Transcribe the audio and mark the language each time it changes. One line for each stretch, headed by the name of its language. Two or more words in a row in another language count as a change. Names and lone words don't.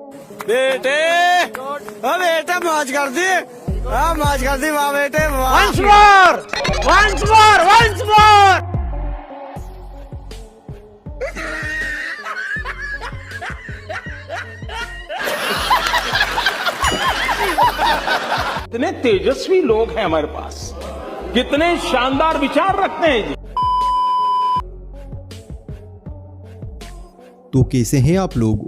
Hindi: बेटे बेटा मौज कर दी, मौज कर दी वाह बेटे।
English: Once more! Once more! Once more!
Hindi: कितने तेजस्वी लोग हैं हमारे पास, कितने शानदार विचार रखते हैं जी। तो कैसे हैं आप लोग?